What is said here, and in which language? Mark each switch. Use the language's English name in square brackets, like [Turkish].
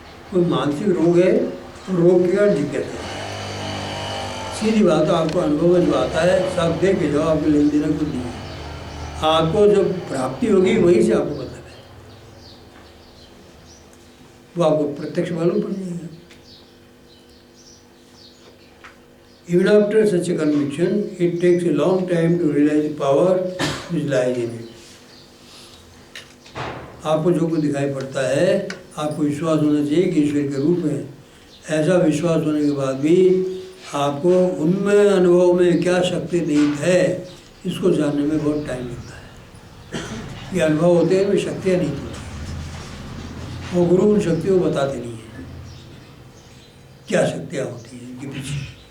[Hindi] कोई मानसिक रोग है तो रोग की और जिज्ञासा है। सीधी बात, आपको अनुभव जो आता है सब दे के जाओ, आपको लेन देना कुछ नहीं है। आपको जब प्राप्ति होगी वहीं से आपको मतलब है, वो आपको प्रत्यक्ष मालूम पड़ जाएगा। [English] Even after such a conviction, it takes a long time to realize the power which lies in it. [Hindi] आपको जो कुछ दिखाई पड़ता है, आपको विश्वास होना चाहिए कि ईश्वर के रूप में। ऐसा विश्वास होने के बाद भी आपको उनमें अनुभव में क्या शक्ति निहित है, इसको जानने में बहुत टाइम लगता है। ये अनुभव होते हैं, वे शक्तियाँ नहीं होती, और गुरु उन शक्तियों को बताते नहीं हैं क्या शक्तियाँ होती हैं इनके पीछे।